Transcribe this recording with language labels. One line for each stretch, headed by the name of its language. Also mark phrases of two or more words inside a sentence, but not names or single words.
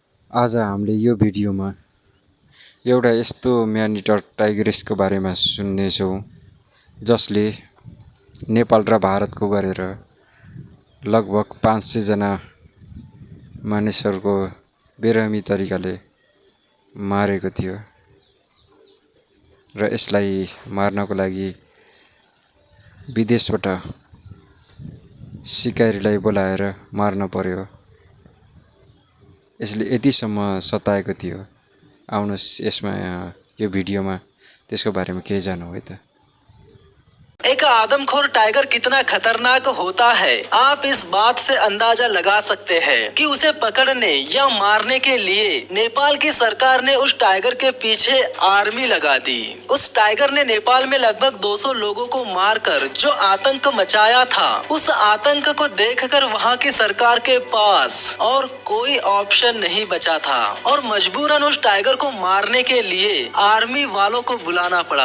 Nepali: आज हामीले यो भिडियोमा एउटा यस्तो म्यानिटर टाइग्रेसको बारेमा सुन्नेछौँ जसले नेपाल र भारतको गरेर लगभग 500 जना मानिसहरूको बेरहमी तरिकाले मारेको थियो र यसलाई मार्नको लागि विदेशबाट सिकारीलाई बोलाएर मार्न पर्यो। यसले यतिसम्म सताएको थियो। आउनुहोस् यसमा यो भिडियोमा त्यसको बारेमा केही जानौँ है त।
Hindi: एक आदमखोर टाइगर कितना खतरनाक होता है, आप इस बात से अंदाजा लगा सकते हैं कि उसे पकड़ने या मारने के लिए नेपाल की सरकार ने उस टाइगर के पीछे आर्मी लगा दी। उस टाइगर ने नेपाल में लगभग 200 लोगों को मारकर जो आतंक मचाया था, उस आतंक को देखकर वहां की सरकार के पास और कोई ऑप्शन नहीं बचा था और मजबूरन उस टाइगर को मारने के लिए आर्मी वालों को बुलाना पड़ा।